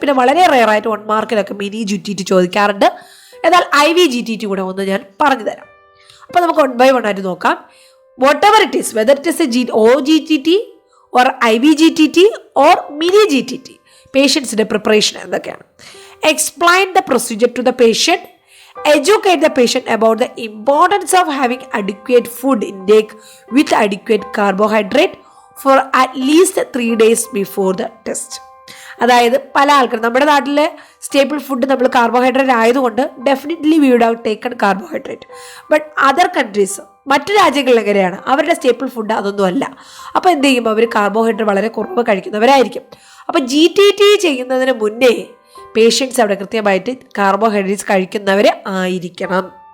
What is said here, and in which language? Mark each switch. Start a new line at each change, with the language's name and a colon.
Malayalam: പിന്നെ വളരെ റെയറായിട്ട് 1 മാർക്കിലൊക്കെ mini GTT ചോദിക്കാറുണ്ട്. എന്നാൽ IV GTT കൂടെ ഒന്ന് ഞാൻ പറഞ്ഞു തരാം. അപ്പോൾ നമുക്ക് 1 by 1 ആയിട്ട് നോക്കാം.
English: whatever it is, whether it is OGTT or IV GTT or mini GTT,
Malayalam: പേഷ്യൻസിൻ്റെ preparation എന്തൊക്കെയാണ്? Explain the procedure to the patient,
English: educate the patient about the importance of having adequate food intake with adequate carbohydrate for at least 3 days before the test.
Malayalam: അതായത് പല ആൾക്കാരും, നമ്മുടെ നാട്ടിലെ staple food നമ്മൾ carbohydrate ആയതുകൊണ്ട്
English: Definitely we would have taken carbohydrate. But other countries,
Malayalam: മറ്റു രാജ്യങ്ങളിൽ എങ്ങനെയാണ്? അവരുടെ സ്റ്റേപ്പിൾ ഫുഡ് അതൊന്നും അല്ല. അപ്പോൾ എന്ത് ചെയ്യും? അവർ കാർബോഹൈഡ്രേറ്റ് വളരെ കുറവ് കഴിക്കുന്നവരായിരിക്കും. അപ്പോൾ GTT ചെയ്യുന്നതിന് മുന്നേ പേഷ്യൻസ് അവിടെ കൃത്യമായിട്ട് കാർബോഹൈഡ്രേറ്റ്സ് കഴിക്കുന്നവർ ആയിരിക്കണം.